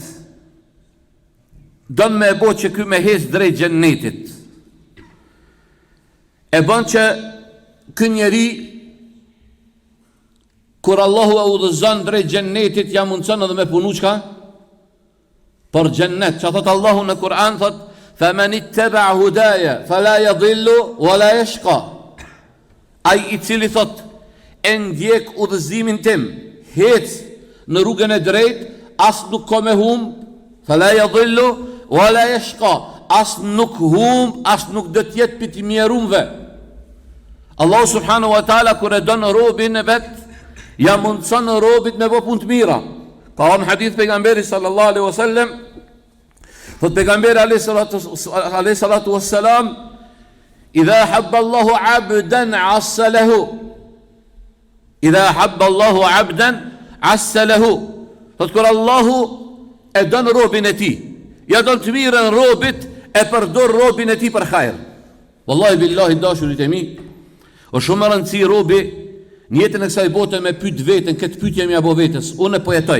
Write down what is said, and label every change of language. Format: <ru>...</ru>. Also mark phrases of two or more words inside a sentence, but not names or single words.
<sq>Don me e bo që ky me hes drejt xhennetit. E bën që ky njeri, kur Allahu e udhëzon drejt xhennetit, ja mundson edhe me punu çka? Për xhennet. Që thot Allahu në Kur'an, thot:</sq> <ar>فَمَنِ اتَّبَعَ هُدَايَ فَلَا يَضِلُّ وَلَا يَشْقَى.</ar> <sq>Ai i cili thot e ndjek udhëzimin tim, hec në rrugën e drejtë, as nuk ka me humb,</sq> <ar>فَلَا يَضِلُّ وَلَا يَشْقَى,</ar> <sq>as nuk humb, as nuk do të jetë piti mjerumve. Allah</sq> <ar>سبحانه وتعالى</ar> <sq>kur e don robin e vet, ja mundson robit me bë punë të mira. Ka në hadith pejgamberi</sq> <ar>صلى الله عليه وسلم,</ar> <sq>thot pejgamberi</sq> <ar>عليه الصلاة والسلام: إذا أحب الله عبدا عسله إذا أحب الله عبدا عسله.</ar> <sq>Thot kur Allahu e don robin e tij, ja don të mirën robit, e përdor robin e tij për hajër.</sq> <ar>والله بالله</ar> <sq>dashurit e mi, o shumë rëndësi robi Në jetën e kësaj bote me pyet veten, këtë pyetje më apo vetes, unë po jetoj.</sq>